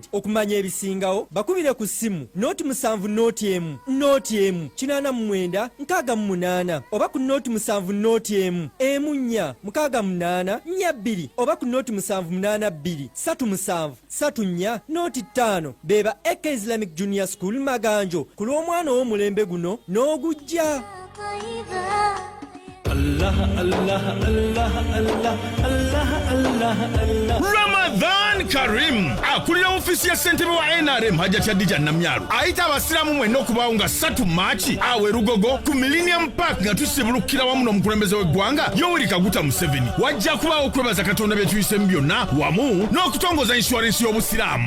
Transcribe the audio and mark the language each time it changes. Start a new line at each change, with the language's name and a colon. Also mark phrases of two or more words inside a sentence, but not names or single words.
Ganda: Okumanya ebisingawo bakubire ku ssimu noti 7 noti emu 89 68 oba ku noti 7 noti emu 4 68 42 oba ku noti 782 37 34 noti 5 beba Eka Islamic Junior School Maganjo ku lw'omwana w'omulembe guno n'ogujja. Allah Allah Allah Allah Allah Allah Allah. Ramadan Karim akulira ofisi ya ssentebe wa NRM Hajjati Adija Namyalo ayita abasiraamu mwenna okubaawo nga 3 Maachi awe Rugogo ku Millennium Park nga tusibulukira wamu n'omukulembeze w'eggwanga Yoweri Kaguta Museveni. Wajja kubaawo okwebaza Katonda bye tuyisemu byonna wamu n'okutongoza insurance y'obusiraamu.